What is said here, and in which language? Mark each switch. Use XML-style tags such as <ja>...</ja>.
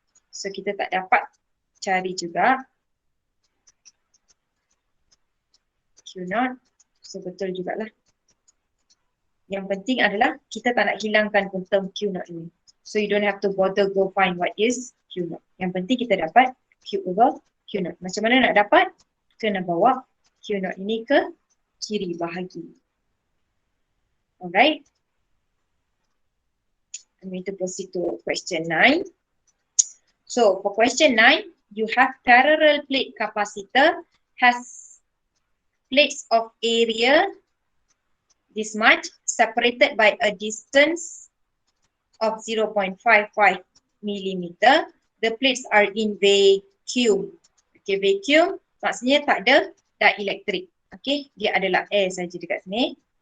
<ms>So kita tak dapat cari juga Q0. So betul jugalah. Yang penting adalah kita tak nak hilangkan pun term Q0 ini.</ms> <en>So you don't have to bother go find what is Q0.</en> <ms>Yang penting kita dapat Q over Q0. Macam mana nak dapat? Kena bawa Q0 ini ke kiri bahagi. Alright.</ms> <en>I'm going to proceed to question 9. So for question 9, you have parallel plate capacitor has plates of area this much separated by a distance of 0.55 millimeter. The plates are in vacuum.</en> <ms>Okay, vacuum maksudnya tak ada dielectric. Okay, dia adalah air saja dekat sini.</ms>